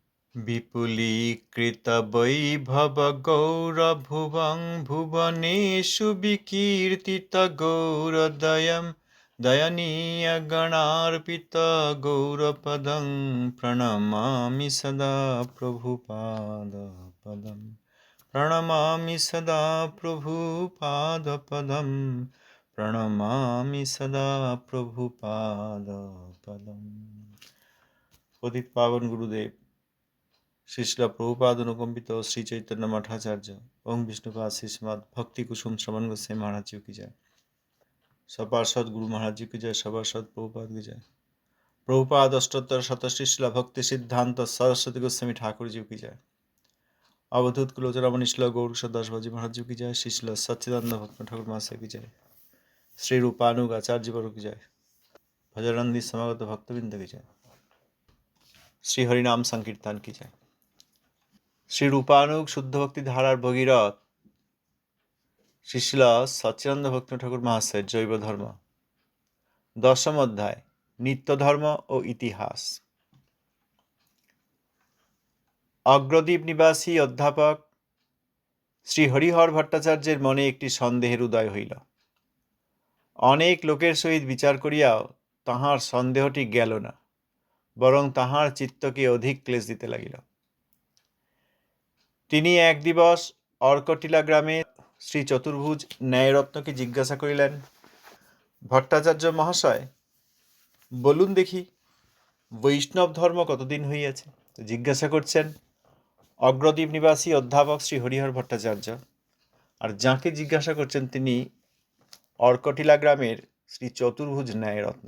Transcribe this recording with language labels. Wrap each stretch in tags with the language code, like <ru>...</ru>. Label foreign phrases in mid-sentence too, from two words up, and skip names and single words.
<sa>विपुलीकृतवैभवगौरभुवं भुवनेषु विकीर्तितगौरदयं दयनीयगणार्पितगौरपदं प्रणमामि सदा प्रभुपादपदं प्रणमामि सदा प्रभुपादपदं प्रणमामि सदा प्रभुपादपदम्।</sa> <bn>পতিত পাবন গুরুদেব শ্রীশিল প্রভুপাদ অনুকম্পিত শ্রী চৈতন্য মঠাচার্য ওং বিষ্ণুপাদ শ্রীষ্মাদ ভক্তি কুসুম শ্রবণ গোস্বামী মহারাজ</bn> <hi>जी की जय। सपार्षद गुरु महाराज जी की जय। सपार्षद प्रभुपाद की जय। प्रभुपाद अष्टोत्तर शत श्रीशिल भक्ति सिद्धांत सरस्वती गोस्वामी ठाकुर जी की जय। अवधूत कुलोचरमणि शिल गौर दास बाजी महाराज जी की जय। श्रीशिल सच्चिदानंद भक्त ठाकुर महाशय की जय। श्री रूपानुग आचार्य वर्ग की जय। भजरंदी समागत भक्तबिंद की जय। श्री हरिनाम संकीर्तन की जय।</hi> <bn>শ্রী রূপানুগ শুদ্ধ ভক্তি ধারার ভগীরথ শ্রীশিল সচ্চিদানন্দ ভক্ত ঠাকুর মহাশয় জৈব ধর্ম দশম অধ্যায় নিত্য ধর্ম ঔর ইতিহাস। অগ্রদ্বীপ নিবাসী অধ্যাপক শ্রী হরিহর ভট্টাচার্যের মনে একটি সন্দেহের উদয় হইল। অনেক লোকের সহিত বিচার করিয়াও তাহার সন্দেহটি গেল না, বরং তাহার চিত্তকে অধিক ক্লেশ দিতে লাগিল। তিনি এক দিবস অর্কটিলা গ্রামে শ্রী চতুর্ভুজ ন্যায়রত্নকে জিজ্ঞাসা করিলেন, ভট্টাচার্য মহাশয়, বলুন দেখি বৈষ্ণব ধর্ম কতদিন হইয়াছে? তো জিজ্ঞাসা করছেন অগ্রদ্বীপ নিবাসী অধ্যাপক শ্রী হরিহর ভট্টাচার্য, আর যাকে জিজ্ঞাসা করছেন তিনি অর্কটিলা গ্রামের শ্রী চতুর্ভুজ ন্যায়রত্ন।</bn>